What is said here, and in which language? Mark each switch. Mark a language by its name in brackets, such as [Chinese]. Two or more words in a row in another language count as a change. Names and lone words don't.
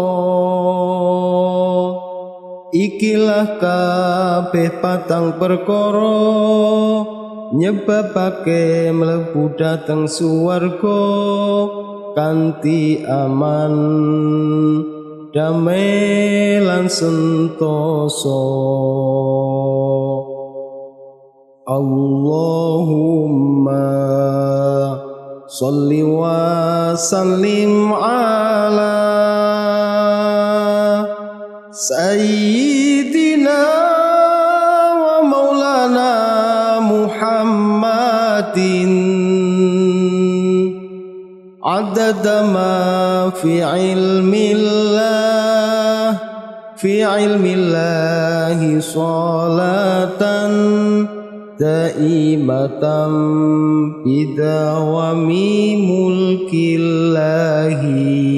[Javanese] Ikilah kabeh patang perkara nyebabake mlebu dhateng swarga kanthi aman, damai lan sentosa. [Arabic] اللهم صل وسلم على سيدنا ومولانا محمد عدد ما في علم الله صلاة دائمة بدوام ملك الله.